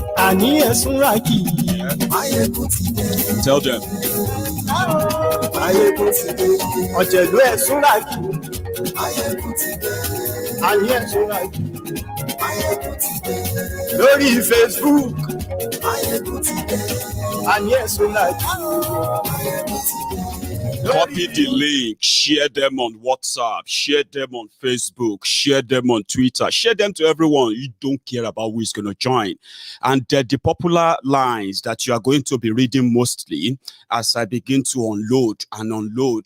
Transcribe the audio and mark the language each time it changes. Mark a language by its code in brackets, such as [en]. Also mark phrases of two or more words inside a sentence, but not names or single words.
[yo] àní ẹ̀sùnra kì í. [en] Tell them. [yo] Maiyegun ti dé. Ọ̀jẹ̀lú ẹ̀sùnra kì í. Àní ẹ̀sùnra kì í. Lórí Facebook. Àní ẹ̀sùnra kì í. [en] Copy the link, share them on WhatsApp, share them on Facebook, share them on Twitter, share them to everyone. You don't care about who is going to join. And the popular lines that you are going to be reading mostly as I begin to unload and unload.